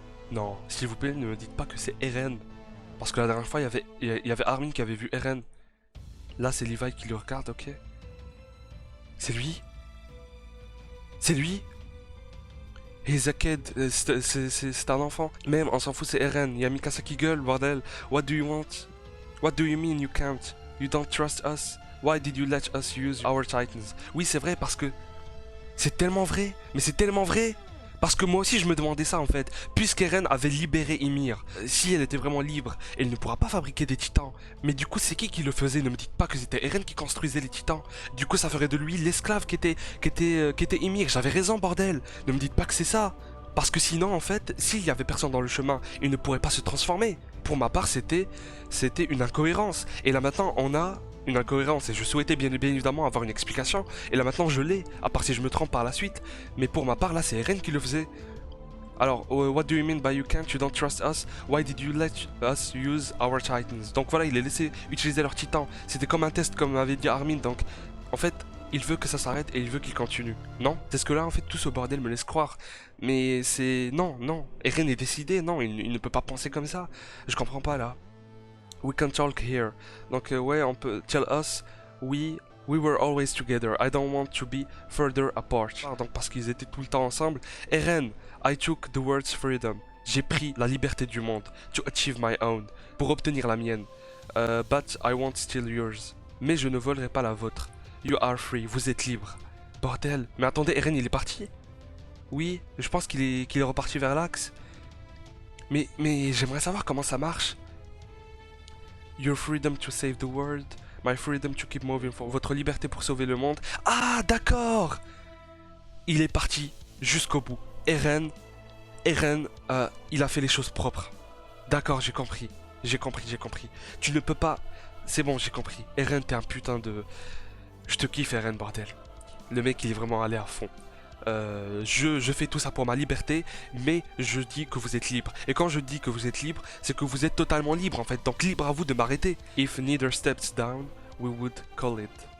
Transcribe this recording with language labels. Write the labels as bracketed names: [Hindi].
[French] Non, s'il vous plaît ne me dites pas que c'est Eren. Parce que la dernière fois, il y avait Armin qui avait vu Eren. Là, c'est Levi qui le regarde, ok. C'est lui? C'est lui? [English] He's a kid. [French] C'est un enfant. Même, on s'en fout, c'est Eren. Il y a Mikasa qui gueule, bordel. [English] What do you want? What do you mean you can't? You don't trust us? Why did you let us use our titans? [French] Oui, c'est vrai, parce que... C'est tellement vrai. Mais c'est tellement vrai. Parce que moi aussi je me demandais ça en fait, puisqu'Eren avait libéré Ymir, si elle était vraiment libre, elle ne pourra pas fabriquer des titans. Mais du coup c'est qui le faisait? Ne me dites pas que c'était Eren qui construisait les titans. Du coup ça ferait de lui l'esclave qui était Ymir. J'avais raison bordel, ne me dites pas que c'est ça. Parce que sinon en fait, s'il y avait personne dans le chemin, il ne pourrait pas se transformer. Pour ma part c'était une incohérence. Et là maintenant on a... une incohérence et je souhaitais bien évidemment avoir une explication et là maintenant je l'ai, à part si je me trompe par la suite, mais pour ma part là c'est Eren qui le faisait. [English] Alors, what do you mean by you can't, you don't trust us, why did you let us use our titans? [French] Donc voilà, il les laissé utiliser leurs titans, c'était comme un test comme avait dit Armin, donc en fait il veut que ça s'arrête et il veut qu'il continue. Non, c'est ce que là en fait tout ce bordel me laisse croire, mais c'est... non, Eren est décidé, non, il ne peut pas penser comme ça, je comprends pas là. [English] We can talk here. [French] Donc ouais, on peut [English] tell us we were always together. I don't want to be further apart. [French] Donc parce qu'ils étaient tout le temps ensemble. [English] Eren, I took the words freedom. [French] J'ai pris la liberté du monde [English] to achieve my own, [French] pour obtenir la mienne. [English] But I won't steal yours. [French] Mais je ne volerai pas la vôtre. [English] You are free. [French] Vous êtes libre. Bordel. Mais attendez, Eren il est parti? Oui, je pense qu'il est reparti vers l'axe. Mais j'aimerais savoir comment ça marche. [English] Your freedom to save the world. My freedom to keep moving forward. [French] Votre liberté pour sauver le monde. Ah, d'accord. Il est parti jusqu'au bout. Eren, il a fait les choses propres. D'accord, j'ai compris. J'ai compris. Tu ne peux pas... C'est bon, j'ai compris. Eren, t'es un putain de... Je te kiffe, Eren, bordel. Le mec, il est vraiment allé à fond. Je fais tout ça pour ma liberté, mais je dis que vous êtes libre. Et quand je dis que vous êtes libre, c'est que vous êtes totalement libre, en fait. Donc libre à vous de m'arrêter. [English] If neither steps down, we would call it.